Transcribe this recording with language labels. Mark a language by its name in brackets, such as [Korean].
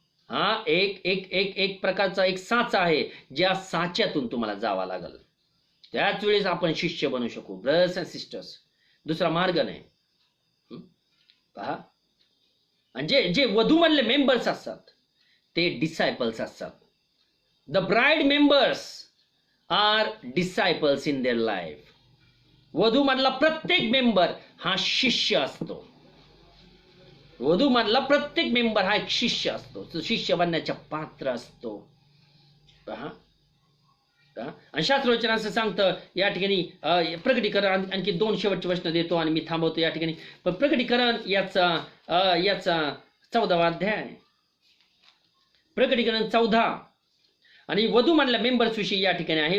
[Marathi] हा एक प्रकारचा एक साचा आहे, ज्या साच्यातून तुम्हाला जावा लागल. त्याच वेळेस आपण शिष्य बनू शकू. ब्रदर्स अँड सिस्टर्स, दुसरा मार्ग नाही. पहा, आणि जे वधूमधले मेंबर्स असतात ते डिसायपल्स असतात. [English] The bride members are disciples in their life. [Marathi] वधूमधला प्रत्येक मेंबर हा शिष्य असतो. वधूमधला प्रत्येक मेंबर हा एक शिष्य असतो, तो शिष्य बनण्याच्या पात्र असतो. पहा, आणि शास्त्रवचन असं सांगतं या ठिकाणी. प्रकटीकरण आणखी 2 शेवटचे वचन देतो आणि मी थांबवतो या ठिकाणी. पण प्रकटीकरण याचा 14वा अध्याय, प्रकटीकरण 14 आणि वधूमधल्या मेंबर्स विषयी या ठिकाणी आहे.